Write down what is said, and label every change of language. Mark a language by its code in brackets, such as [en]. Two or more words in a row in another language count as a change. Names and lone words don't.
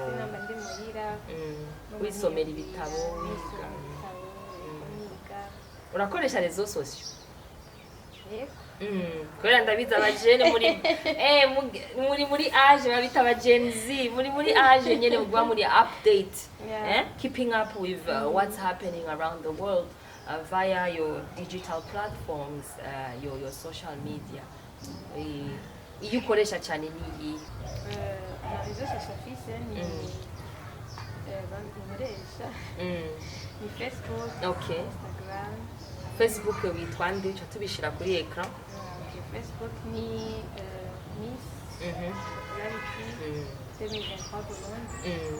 [rn] namba ndi muhira wisomera ibitabo wiga urakoresha [fr] rezo sosio. [rn] Kubera ndabiza abajene muri age babita aba Gen Z muri age nyene mugwa muri update [en] keeping up with what's happening around the world via your digital platforms, your social media. [rn] Iyo ukoresha cyane ni izo [en] social media [rn] ni bankoresha ni Facebook, Instagram. Facebook witwa nde cyo tubishira kuri ekran. Facebook ni Miss Popularity 2023 Burundi.